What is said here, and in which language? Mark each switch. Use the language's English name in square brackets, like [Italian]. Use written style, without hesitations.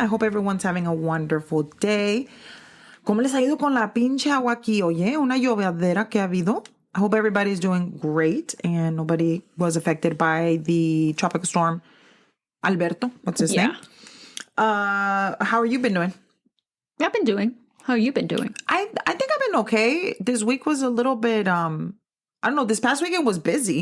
[English] I hope everyone's having a wonderful day. [Spanish] ¿Cómo les ha ido con la pinche agua aquí? Oye, una llovedera que ha habido. [English] I hope everybody's doing great and nobody was affected by the tropical storm Alberto. What's his name? How are you been doing? I've been doing. How you been doing? I think I've been okay. This week was a little bit, I don't know, this past weekend was busy.